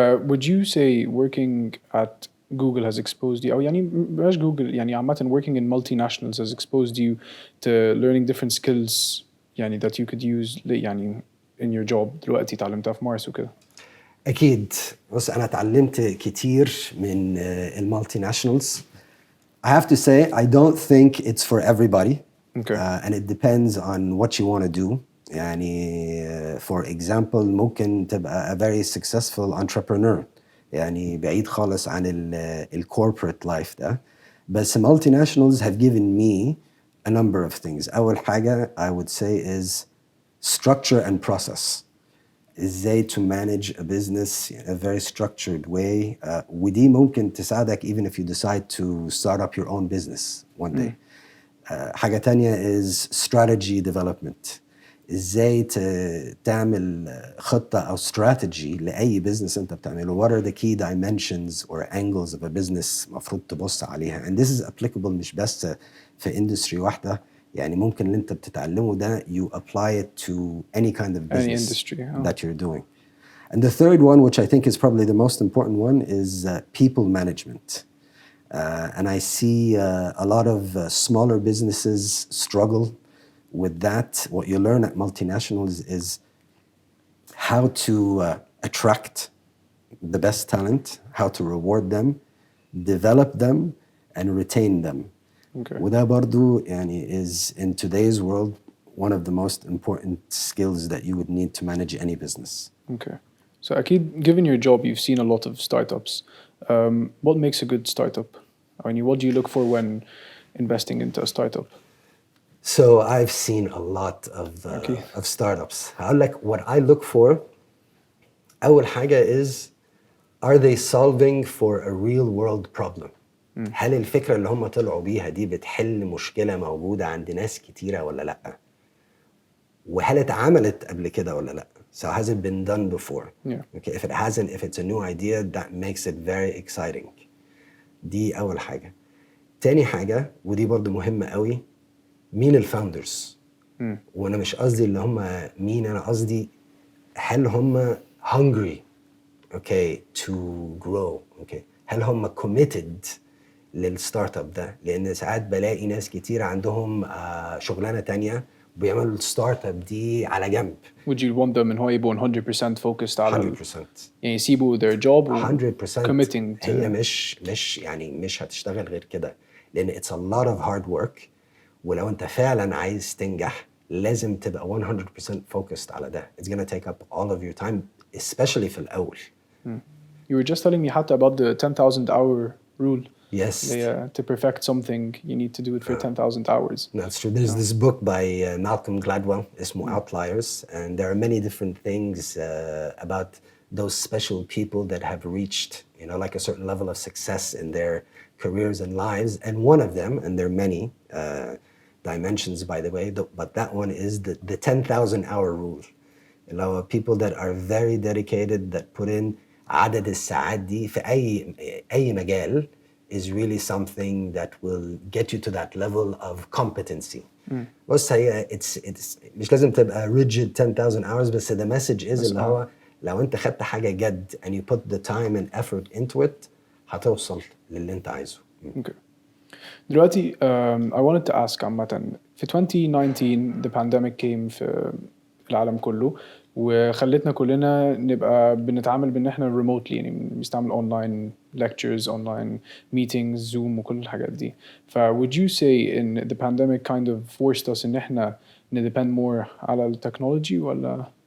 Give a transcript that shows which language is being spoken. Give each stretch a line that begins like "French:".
English: Would you say working at Google has exposed you,
Arabic: أو يعني بلاش
English: Google,
Arabic: يعني عامة
English: working in multinationals has exposed you to learning different skills يعني that you could use يعني in your job
Arabic: دلوقتي تعلمتها في مارس وكده؟ أكيد. بص أنا اتعلمت كتير من المالتيناشنالز.
English: I have to say I don't think it's for everybody. Okay. And it depends on what you want to do. يعني for example
Arabic: ممكن تبقى
English: a very successful entrepreneur.
Arabic: يعني بعيد خالص عن ال corporate life ده.
English: بس multinationals have given me a number of things.
Arabic: أول حاجة
English: I would say is structure and process. ازاي to manage a business in a very structured way.
Arabic: ودي ممكن تساعدك
English: even if you decide to start up your own business one day.
Arabic: حاجة تانية
English: is strategy development.
Arabic: ازاي تعمل خطة أو strategy لأي business أنت بتعمله.
English: What are the key dimensions or angles of a business
Arabic: مفروض تبص عليها.
English: And this is applicable
Arabic: مش بس في
English: industry واحدة.
Arabic: يعني ممكن اللي أنت بتتعلمه ده
English: you apply it to any kind of business Any industry, that you're doing. And the third one, which I think is probably the most important one, is people management. And I see a lot of smaller businesses struggle with that. What you learn at multinationals is how to attract the best talent, how to reward them, develop them, and retain them. Okay.
Arabic: وده برضو يعني
English: is in today's world one of the most important skills that you would need to manage any business. Okay. So أكيد given your job you've seen a lot of startups. What makes a good startup? I mean, what do you look for when investing into a startup? So I've seen a lot Okay. of startups.
Arabic: هقول لك
English: what I look for.
Arabic: أول حاجة
English: is are they solving for a real world problem؟
Arabic: هل الفكرة اللي هم طلعوا بيها دي بتحل مشكلة موجودة عند ناس كتيرة ولا لأ؟ وهل اتعملت قبل كده ولا لأ؟
English: So has it been done before? Yeah. Okay, if it hasn't, if it's a new idea, that makes it very exciting.
Arabic: دي أول حاجة. تاني حاجة ودي برضو مهمة قوي، مين الفاوندرز؟ وانا مش قصدي اللي هم مين، انا قصدي هل هم
English: hungry okay to grow okay
Arabic: هل هم committed للستارت اب ده؟ لان ساعات بلاقي ناس كتير عندهم شغلانه تانية وبيعملوا الستارت اب دي على جنب.
English: Would you want them
Arabic: إن هو يبقوا
English: 100% focused على 100%
Arabic: يعني يسيبوا
English: their job
Arabic: و
English: 100% committing to
Arabic: هي مش يعني مش هتشتغل غير كده، لان
English: it's a lot of hard work.
Arabic: ولو انت فعلا عايز تنجح لازم تبقى 100% focused على ده.
English: It's gonna take up all of your time especially
Arabic: في الأول.
English: You were just telling me حتى about the 10,000 hour rule. Yes. To perfect something you need to do it for 10,000 hours. That's true. There's this book by Malcolm Gladwell, اسمه Outliers, and there are many different things about those special people that have reached, you know, like a certain level of success in their careers and lives. And one of them, and there are many dimensions, by the way, but that one is the 10,000 hour rule. You know, people that are very dedicated, that put in
Arabic: عدد الساعات دي في أي مجال
English: is really something that will get you to that level of competency.
Arabic: بص هي it's مش لازم تبقى
English: rigid 10,000 hours،
Arabic: بس
English: the message is
Arabic: اللي هو لو انت خدت حاجة جد
English: and you put the time and effort into it
Arabic: هتوصل للي انت عايزه.
English: Okay.
Arabic: دلوقتي
English: I wanted to ask
Arabic: عامة في 2019
English: the pandemic came
Arabic: في العالم كله وخلتنا كلنا نبقى بنتعامل بان احنا remotely يعني بنستعمل
English: online lectures, online meetings,
Arabic: Zoom وكل الحاجات دي.
English: ف would you say in the pandemic kind of forced us
Arabic: ان احنا
English: ندepend more على التكنولوجي ولا؟